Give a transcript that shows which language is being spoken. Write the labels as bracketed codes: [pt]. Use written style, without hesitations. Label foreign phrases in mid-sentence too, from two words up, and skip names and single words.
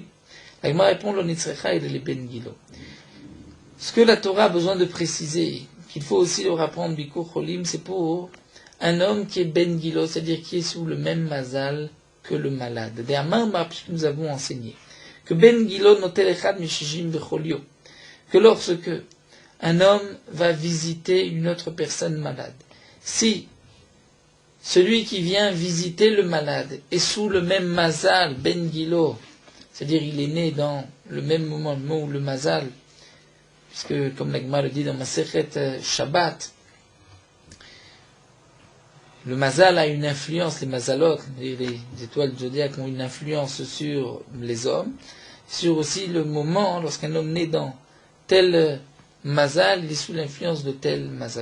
[fr] La Gemara répond, l'Onitzrecha et le [he] בן גילו. [fr] Ce que la Torah a besoin de préciser, qu'il faut aussi leur apprendre [he] ביקור חולים, [fr] c'est pour un homme qui est [he] בן גילו, [fr] c'est-à-dire qui est sous le même mazal que le malade. Puisque nous avons enseigné que [he] בן גילו נוטל אחד מששים בחליו, [fr] que lorsque un homme va visiter une autre personne malade, si celui qui vient visiter le malade est sous le même mazal, [he] בן גילו, [fr] c'est-à-dire il est né dans le même moment, le moment où le mazal, puisque, comme la Gemara le dit dans Masechet Shabbat, le mazal a une influence, les mazalot, les étoiles zodiaques ont une influence sur les hommes, sur aussi le moment, lorsqu'un homme naît dans tel mazal, il est sous l'influence de tel mazal.